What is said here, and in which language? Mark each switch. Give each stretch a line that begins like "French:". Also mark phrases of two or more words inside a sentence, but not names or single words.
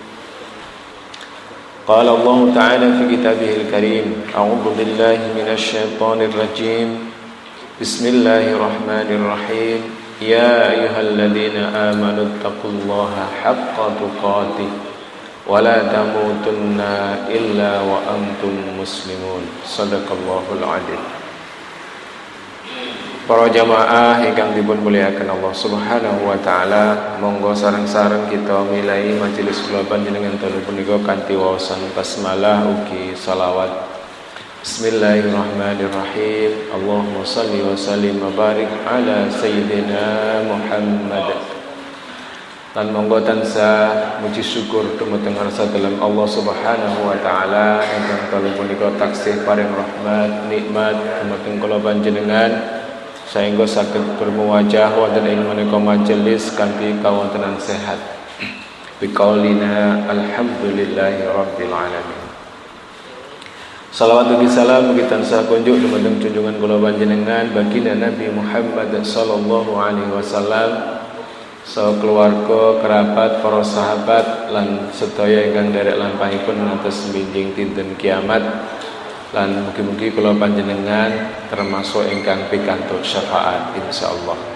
Arabic: قال الله تعالى في كتابه الكريم أعوذ بالله من الشيطان الرجيم بسم الله الرحمن الرحيم يا أيها الذين آمنوا اتقوا الله حق تقاته ولا تموتن إلا وأنتم مسلمون صدق الله العظيم.
Javanese: Para jamaah ingkang dipun muliakan
Arabic: الله سبحانه وتعالى,
Javanese: monggo sareng-sareng kita milai majelis kula panjenengan dalu punika kanthi waosan basmalah ugi selawat.
Arabic: بسم الله الرحمن الرحيم. اللهم صل وسلم وبارك على سيدنا محمد.
Javanese: Lan monggo tansah muji syukur dumateng rasa dalam
Arabic: الله سبحانه وتعالى
Javanese: ingkang dalu punika taksih paring rahmat nikmat dumateng kula panjenengan sehingga saged bermuwajah wonten ing menika majelis kanthi kawontenan sehat.
Arabic: بقولنا الحمد لله رب العالمين.
Javanese: Salawat ugi salam ugi tansah kunjuk dumateng junjungan kula panjenengan baginda Nabi Muhammad
Arabic: صلى الله عليه وسلم,
Javanese: saha keluarga, kerabat, para sahabat lan sedaya ingkang derek lampahipun ngantos minjing dinten kiamat. Lan mugi-mugi kula panjenengan termasuk ingkang pikantuk syafaat insyaallah.